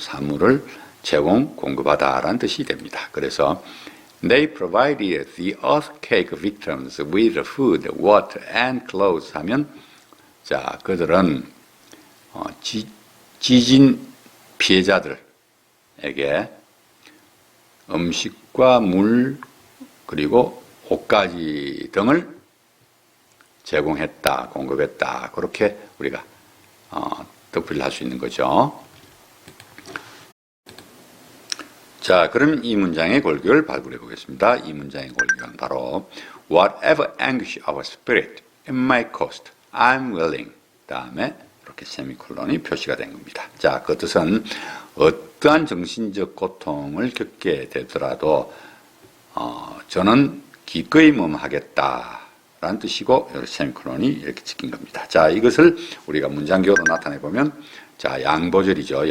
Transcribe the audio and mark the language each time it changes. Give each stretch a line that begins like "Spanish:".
Korean: 사물을 공급하다라는 뜻이 됩니다. 그래서
English: They provided the earthquake victims with food, water, and clothes
Korean: 하면, 자, 그들은 지진 피해자들에게 음식과 물 그리고 옷가지 등을 제공했다, 공급했다. 그렇게 우리가 덧붙일 할 수 있는 거죠. 자, 그럼 이 문장의 골격을 발굴해 보겠습니다. 이 문장의 골격은 바로
English: Whatever anguish our spirit, it might cost, I'm willing.
Korean: 다음에 이렇게 세미콜론이 표시가 된 겁니다. 자, 그 뜻은 어떠한 정신적 고통을 겪게 되더라도 저는 기꺼이 하겠다 라는 뜻이고 세미콜론이 이렇게 찍힌 겁니다. 자, 이것을 우리가 문장기호로 나타내 보면, 자, 양보절이죠.